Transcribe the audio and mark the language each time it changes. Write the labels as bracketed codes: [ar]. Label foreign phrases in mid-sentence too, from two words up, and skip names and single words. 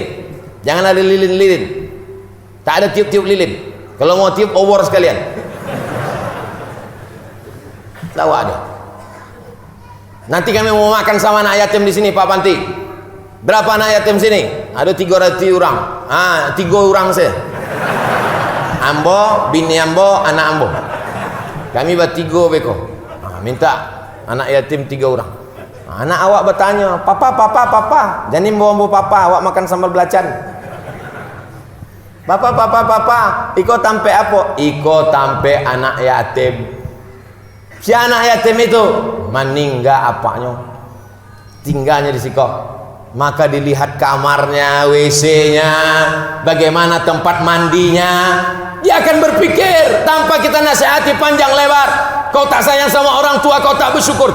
[id] Jangan ada lilin-lilin. Tak ada tiup-tiup lilin. Kalau mau tiup over sekalian. Tahu ada. Nanti kami mau makan sama anak yatim di sini Pak Panti. Berapa anak yatim sini? Ada 300 orang. 3 orang saya. [min] Ambo, bini ambo, anak ambo. [id] Kami bertiga beko. Minta anak yatim 3 orang. Anak awak bertanya, papa, jangan bawa papa, awak makan sambal belacan. [min] Papa, iko tampe apa? Iko tampe [id] anak yatim. Si anak yatim itu meninggal apanya? [min] Tinggalnya di siko. [id] Maka dilihat kamarnya, WC-nya, bagaimana tempat mandinya. Dia akan berpikir tanpa kita nasihati panjang lebar. Kau tak sayang sama orang tua, kau tak bersyukur.